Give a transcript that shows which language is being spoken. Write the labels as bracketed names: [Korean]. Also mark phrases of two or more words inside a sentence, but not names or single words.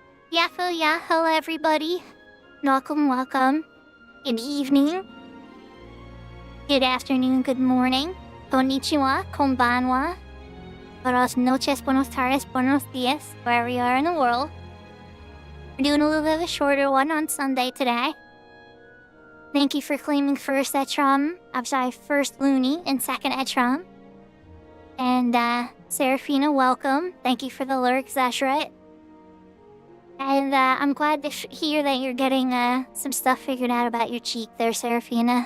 [English] Yahoo, yahoo, everybody. Welcome. Good evening. Good afternoon, good morning. [Japanese] こんにちは、こんばんは. [Spanish] Buenas noches, buenos tardes, buenos dias, [English] wherever you are in the world. We're doing a little bit of a shorter one on Sunday today. Thank you for claiming first Etrom. I'm sorry, first Looney and second Etrom. And, Serafina, welcome. Thank you for the lurks, that's right. And, I'm glad to hear that you're getting, some stuff figured out about your cheek there, Serafina.